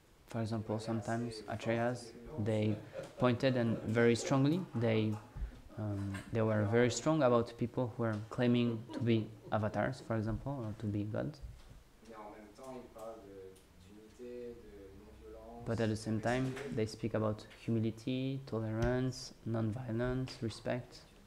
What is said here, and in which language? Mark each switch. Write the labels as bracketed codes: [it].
[en] For example, sometimes acharyas, they pointed and very strongly, they were very strong about people who were claiming to be avatars, for example, or to be gods. [fr] Mais en même temps, ils parlent d'unité, de non-violence. [en] But at the same time, they speak about humility, tolerance, non-violence, respect.